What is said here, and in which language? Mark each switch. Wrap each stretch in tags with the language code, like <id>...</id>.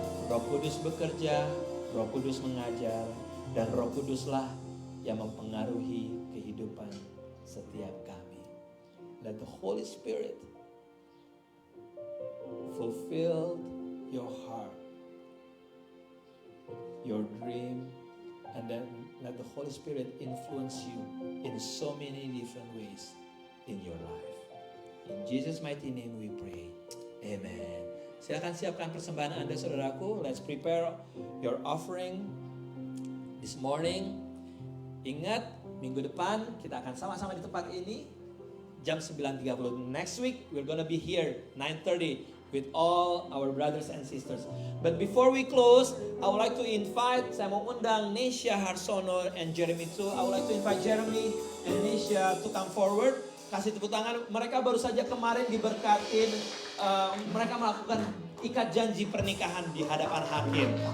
<id>Roh Kudus bekerja, Roh Kudus mengajar, dan Roh Kuduslah yang mempengaruhi kehidupan setiap kami.</id> <en>Let the Holy Spirit fulfill your heart, your dream, and then let the Holy Spirit influence you in so many different ways in your life. In Jesus' mighty name we pray. Amen.</en> <id>Silakan siapkan persembahan Anda saudaraku.</id> <en>Let's prepare your offering this morning.</en> <id>Ingat, minggu depan kita akan sama-sama di tempat ini jam 9.30.</id> <en>Next week we're gonna be here 9:30 with all our brothers and sisters. But before we close, I would like to invite,</en> <id>saya mau undang</id> <en>Nesha Harsono and Jeremy too. I would like to invite Jeremy and Nesha to come forward.</en> <id>Kasih tepuk tangan. Mereka baru saja kemarin diberkatin. Mereka melakukan ikat janji pernikahan di hadapan hakim.</id>